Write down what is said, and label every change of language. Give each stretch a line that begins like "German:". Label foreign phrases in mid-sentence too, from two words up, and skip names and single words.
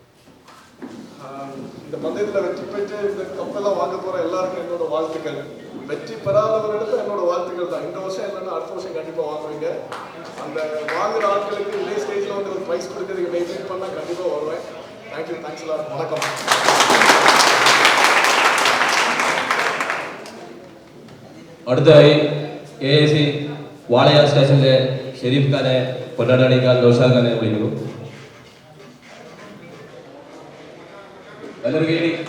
Tamil: இந்த பந்தயத்தில் வெற்றி பெற்று இந்த கப்பெல்லாம் வாங்க போகிற எல்லாருக்கும் என்னோட வாழ்த்துக்கள். வெற்றி பெறாதவர்களுக்கு என்னோட வாழ்த்துக்கள் தான். இந்த வருஷம் இல்லைன்னா அடுத்த வருஷம் கண்டிப்பாக வாங்குவீங்க. அந்த வாங்குற ஆட்களுக்கு இதே ஸ்டேஜில் வந்து ஒரு ப்ரைஸ் கொடுக்கறதுக்கு மெயின்டைன் பண்ணால் கண்டிப்பாக வருவேன். தேங்க்யூ, தேங்க்ஸ் எல்லாரும். வணக்கம்.
Malayalam: അടുത്തതായി AAC വാളയാർ സ്റ്റേഷനിലെ ഷെരീഫ് ഖാനെ പൊന്നാടണിക്കാൻ നൗഷാദ് ഖാനെ വിളിക്കുന്നു. നല്ലൊരു കൈയടി.